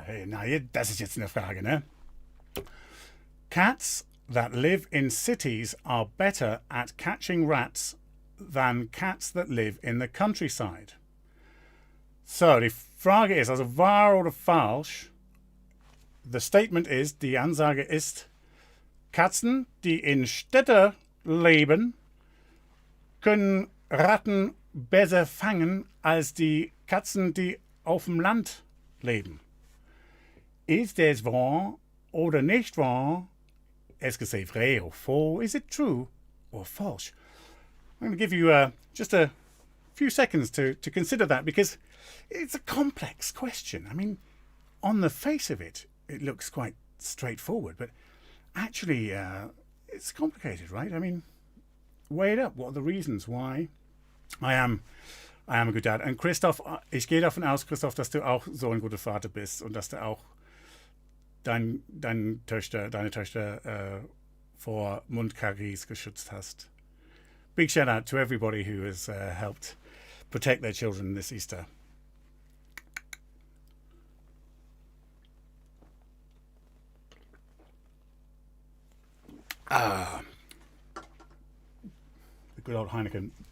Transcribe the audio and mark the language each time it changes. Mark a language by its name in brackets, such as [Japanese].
[German] Hey, na, das ist jetzt eine Frage, ne? [English] Cats that live in cities are better at catching rats than cats that live in the countryside. [German] So, die Frage ist also wahr oder falsch. [English] The statement is, [German] die Ansage ist, Katzen, die in Städten leben, können Ratten besser fangen als die Katzen, die auf dem Land leben. Ist es wahr oder nicht wahr? [French] Est-ce que c'est vrai or faux? [English] Is it true or false? I'm going to give you just a few seconds to consider that, because it's a complex question. I mean, on the face of it, it looks quite straightforward, but actually it's complicated, right? I mean, weigh it up. What are the reasons why I am a good dad? [German] Und Christoph, ich gehe davon aus, Christoph, dass du auch so ein guter Vater bist und dass du auch deine Töchter vor Mundkaries geschützt hast. [English] Big shout out to everybody who has helped protect their children this Easter. The good old Heineken.